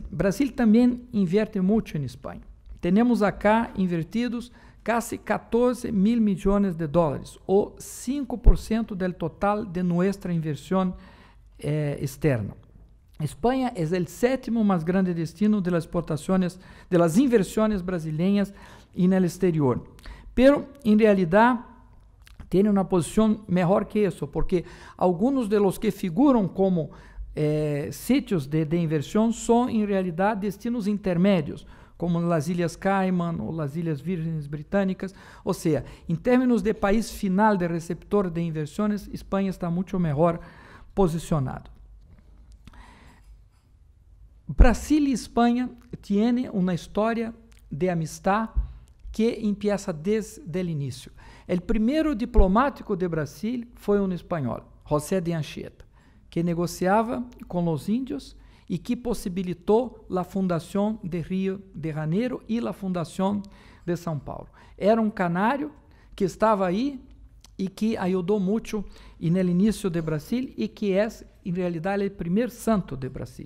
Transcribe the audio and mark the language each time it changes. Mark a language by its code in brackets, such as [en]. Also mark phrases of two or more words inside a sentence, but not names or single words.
[pt] Brasil também inverte muito em Espanha. Temos acá invertidos quase 14 mil milhões de dólares, ou 5% do total de nossa inversão externa. Espanha é o sétimo mais grande destino [es] de las exportaciones, de las inversiones brasileñas [pt] e no exterior. [es] Pero, [pt] em realidade, tem uma posição melhor que isso, porque alguns [es] de los que [pt] figuram como sítios de inversão são, em realidade, destinos intermédios, como as Ilhas Cayman ou as Ilhas Vírgenes Britânicas. Ou seja, em termos de país final de receptor de inversões, Espanha está muito melhor posicionado. Brasil e Espanha têm uma história de [es] amistad que empieza [pt] desde o início. O primeiro diplomático de Brasil foi um espanhol, José de Anchieta, que negociava com os índios e que possibilitou a fundação de Rio de Janeiro e a fundação de São Paulo. Era um canário que estava aí e que ajudou muito no início de Brasil e que é, em realidade, o primeiro santo de Brasil.